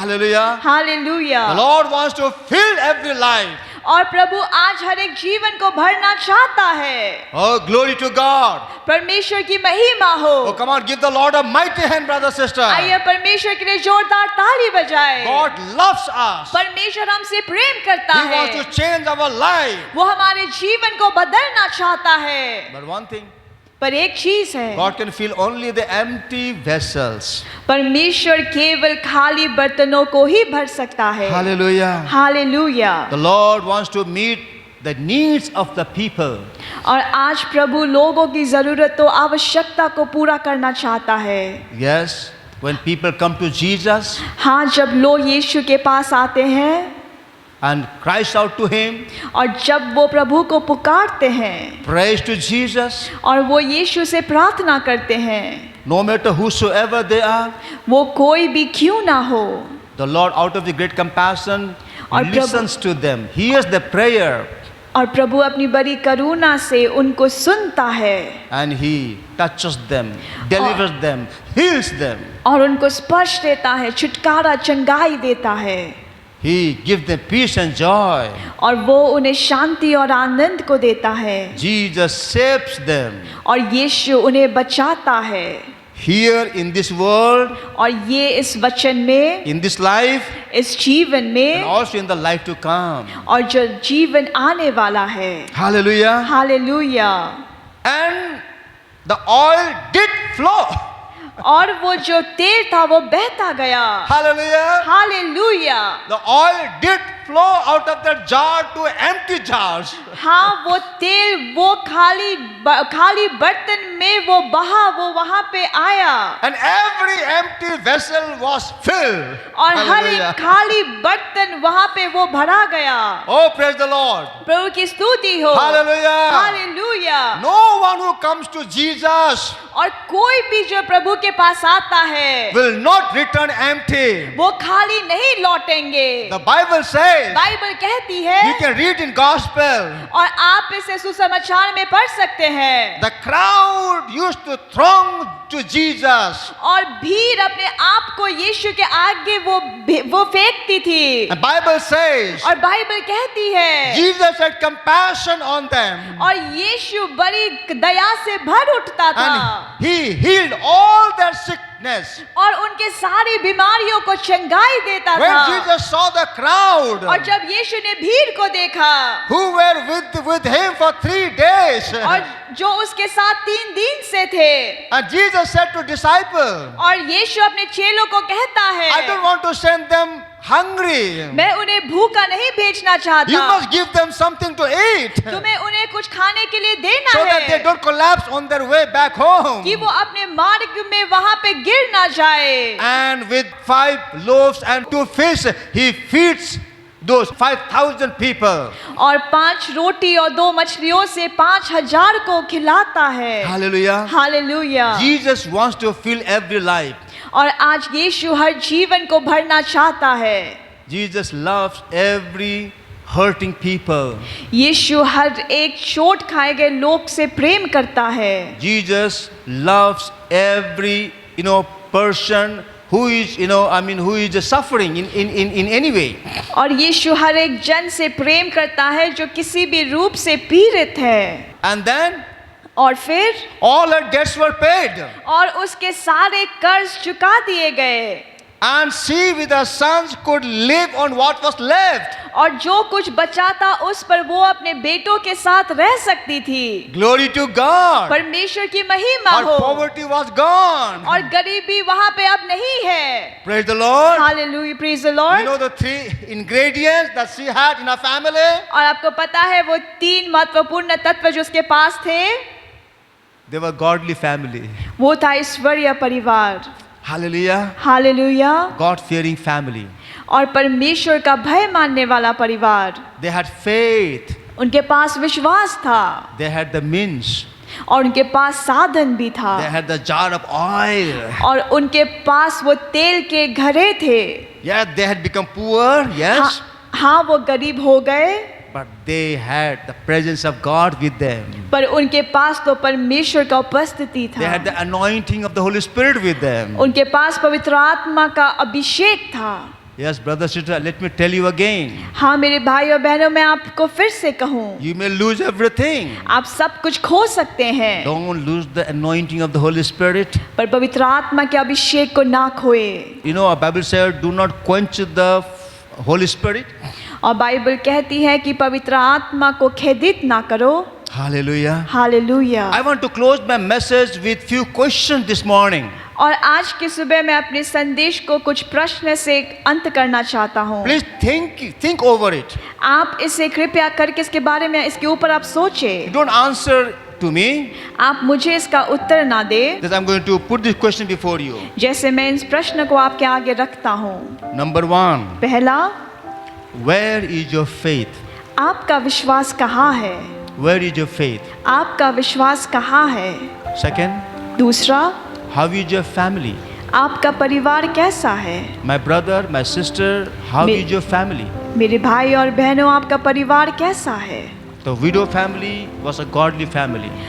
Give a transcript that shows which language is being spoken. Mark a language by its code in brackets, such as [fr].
[en] Hallelujah. [hi] Hallelujah. [en] The Lord wants to fill every life. [hi] और प्रभु आज हर एक जीवन को भरना चाहता है। [en] Oh, glory to God. [hi] परमेश्वर की महिमा हो। [en] Oh, come on, give the Lord a mighty hand, brother, sister. [hi] आइए परमेश्वर के लिए जोरदार ताली बजाएं। [en] God loves us. [hi] परमेश्वर हमसे प्रेम करता [en] He wants [hi] है। [en] to change our life. [hi] वो हमारे जीवन को बदलना चाहता है। [en] But one thing, [hi] पर एक चीज है, [en] God can fill only the empty vessels. [hi] परमेश्वर केवल खाली बर्तनों को ही भर सकता है। [en] Hallelujah. [hi] Hallelujah. [en] The Lord wants to meet the needs of the people. [hi] और आज प्रभु लोगों की जरूरतों आवश्यकता को पूरा करना चाहता है। [en] Yes, when people come to Jesus [hi] हाँ, जब लोग यीशु के पास आते हैं [en] and cries out to Him, [hi] और जब वो प्रभु को पुकारते हैं [en] prays to Jesus, [hi] और वो यीशु से प्रार्थना करते हैं, [en] no matter whosoever they are, [hi] वो कोई भी क्यों ना हो, [en] the Lord out of the great compassion [hi] और प्रभु- [en] listens to them, hears the prayer, [hi] और प्रभु अपनी बड़ी करुणा से उनको सुनता है [en] and He touches them, delivers them, heals them. [hi] और उनको स्पर्श देता है, छुटकारा चंगाई देता है [en] He gives them peace and joy. [hi] और वो उन्हें शांति और आनंद को देता है [en] Jesus saves them. [hi] और यीशु उन्हें बचाता है। [en] Here in this world, [hi] और ये इस वचन में, [en] in this life, [hi] इस जीवन [en] and [hi] में [en] also in the life to come. [hi] और जो जीवन आने वाला है। [en] Hallelujah. [hi] Hallelujah. [en] And the oil did flow. [hi] और वो जो तेल था वो बहता गया। [en] Hallelujah. [hi] Hallelujah. [en] The oil did flow out of that jar to empty jars. [hi] हाँ, वो तेल वो खाली बर्तन में वो बहा, वो वहां पे आया [en] And every empty vessel was filled. [hi] और हर एक [en] Hallelujah. [hi] खाली बर्तन वहां पे वो भरा गया। [en] Oh, praise the Lord. [hi] प्रभु की स्तुति हो। [en] Hallelujah. [hi] Hallelujah. [en] No one who comes to Jesus [hi] और कोई भी जो प्रभु के पास आता है [en] will not return empty. [hi] वो खाली नहीं लौटेंगे। [en] The Bible says, [hi] बाइबल कहती है [en] you can read in gospel, [hi] और आप इसे सुसमाचार में पढ़ सकते हैं, [en] the crowd used to throng to Jesus. [hi] और भीड़ अपने आप को यीशु के आगे वो फेंकती थी। [en] And Bible says, [hi] और बाइबल कहती है [en] Jesus had compassion on them. [hi] और यीशु बड़ी दया से भर उठता था [en] And He healed all their sickness. [hi] और उनके सारी बीमारियों को चंगाई देता [en] When [hi] था। [en] Jesus saw the crowd [hi] और जब यीशु ने भीड़ को देखा [en] who were with Him for 3 days, [hi] और जो उसके साथ 3 दिन से थे, [en] and Jesus said to disciples, [hi] और यीशु अपने चेलों को कहता है, [en] I don't want to send them hungry. [hi] मैं उन्हें भूखा नहीं भेजना [en] You [hi] चाहता, [en] must give them something to eat [hi] तुम्हें उन्हें कुछ खाने के लिए देना [en] so that they [hi] है [en] don't collapse on their way back home. [hi] कि वो अपने मार्ग में वहां पे गिर ना जाए। [en] And with 5 loaves and 2 fish, He feeds those 5,000 people. [hi] और 5 रोटी और 2 मछलियों से 5,000 को खिलाता है। [en] Hallelujah. [hi] Hallelujah. [en] Jesus wants to fill every life. [hi] और आज यीशु हर जीवन को भरना चाहता है। [en] Jesus loves every hurting people. [hi] यीशु हर एक चोट खाए गए लोग से प्रेम करता है। [en] Jesus loves every person who is who is suffering in any way. [hi] और यीशु हर एक जन से प्रेम करता है जो किसी भी रूप से पीड़ित है। [en] And then [hi] और फिर [en] all her debts were paid. [hi] और उसके सारे कर्ज चुका दिए गए [en] And she with her sons could live on what was left. [hi] और जो कुछ बचा था उस पर वो अपने बेटों के साथ रह सकती थी। [en] Glory to God. [hi] परमेश्वर की महिमा [en] Her [hi] हो। [en] poverty was gone. [hi] और गरीबी वहां पे अब नहीं है। [en] Praise the Lord. Hallelujah, praise the You Lord. know the 3 ingredients that she had in her family? [hi] और आपको पता है वो 3 महत्वपूर्ण तत्व जो उसके पास थे, [en] They were godly family. [hi] वो था ईश्वरीय परिवार। [en] Hallelujah. [hi] हालेलुया। [en] God-fearing family. [hi] और परमेश्वर का भय मानने वाला परिवार। [en] They had faith. [hi] उनके पास विश्वास था [en] They had the means. [hi] और उनके पास साधन भी था [en] They had the jar of oil. [hi] और उनके पास वो तेल के घड़े थे। [en] Yeah, they had become poor. Yes. [hi] हाँ, वो गरीब हो गए, [en] but they had the presence of God with them. [hi] पर उनके पास तो परमेश्वर का उपस्थिति [en] They had [hi] था, [en] the anointing of the Holy Spirit with them. [hi] उनके पास पवित्र आत्मा का अभिषेक था। [en] Yes, brother, sister, let me tell you again. [hi] हाँ मेरे भाई और बहनों, मैं आपको फिर से कहूँ, [en] You may lose everything. [hi] आप सब कुछ खो सकते हैं, [en] Don't lose the anointing of the Holy Spirit. [hi] पर पवित्र आत्मा के अभिषेक को ना खोए। [en] You know, our Bible said, do not quench the Holy Spirit. [hi] और बाइबल कहती है कि पवित्र आत्मा को खेदित ना करो। [en] Hallelujah. [hi] Hallelujah. [en] I want to close my message with few questions this morning. [hi] और आज की सुबह मैं अपने संदेश को कुछ प्रश्न से अंत करना चाहता हूँ। [en] Please think over it. [hi] आप इसे कृपया करके इसके बारे में, इसके ऊपर आप सोचें। [en] Don't answer to me. [hi] आप मुझे इसका उत्तर ना दे, [en] That I'm going to put this question before you. [hi] जैसे मैं इस प्रश्न को आपके आगे रखता हूँ। [en] Number 1, [hi] पहला, [en] where is your faith? [hi] आपका विश्वास कहाँ है? [en] Where is your faith? [hi] आपका विश्वास कहाँ है? [en] Second, [hi] दूसरा, [en] how is your family? [hi] आपका परिवार कैसा है? [en] My brother, my sister, how Me- is your family? [hi] मेरे भाई और बहनों, आपका परिवार कैसा है? [en] The widow family was a godly family.